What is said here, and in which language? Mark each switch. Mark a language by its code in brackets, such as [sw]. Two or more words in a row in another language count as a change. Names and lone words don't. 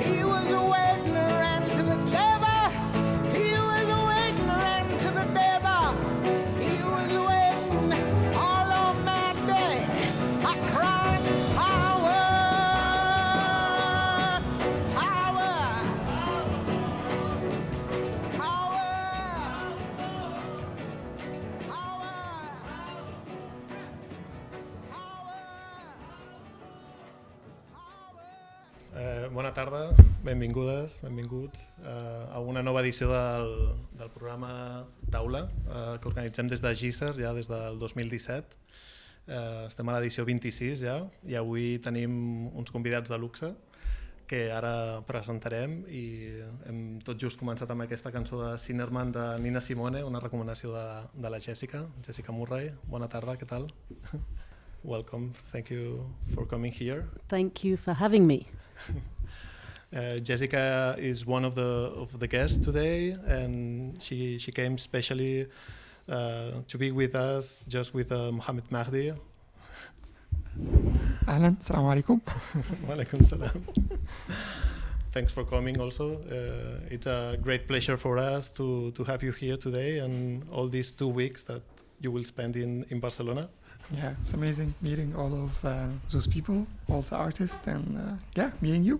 [en] He was waiting, ran to the devil. He was waiting, ran to the devil. He was waiting all on that day. I cried, power, power, power, [ca] Bona tarda, benvingudes, benvinguts a una nova edició del programa Taula que organitzem des de GISER ja des del 2017. Estem a l'edició 26 ja i avui tenim uns convidats de luxe que ara presentarem i hem tot just començat amb aquesta cançó de Sinnerman de Nina Simone, una recomanació de la Jessica Murray. Bona tarda, què tal? [en] Welcome, thank you for coming here. Thank you for having me. Jessica is one of the guests today, and she came specially to be with us, just with Mohamed Mahdi. [ar] أهلاً، السلام عليكم. وعليكم السلام. [en] Thanks for coming also. It's a great pleasure for us to have you here today and all these 2 weeks that you will spend in Barcelona. Yeah, it's amazing meeting all of those people, also artists, and meeting you.